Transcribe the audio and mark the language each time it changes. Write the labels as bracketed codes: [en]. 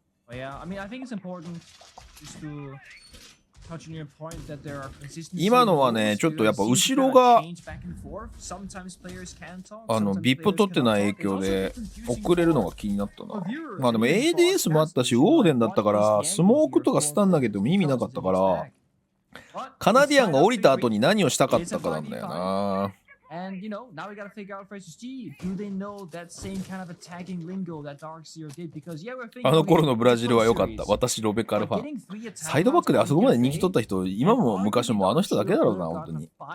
[en] Yeah, I mean, I think it's important just to touch on your point that there are consistency. [ja] 今のはね、ちょっとやっぱ後ろがビップ取ってない影響で遅れるのが気になったな。まあでも ADS もあったし、ウォーデンだったから、スモークとかスタン投げても意味なかったから、カナディアンが降りた後に何をしたかったかなんだよな。 [en] And now we gotta figure out for SSG, do they know that same kind of attacking lingo that DarkZero did? Because yeah, we're thinking [ja] あの頃のブラジルは良かった。私ロベカルファン。サイドバックであそこまで人気取った人、今も昔もあの人だけだろうな、本当に。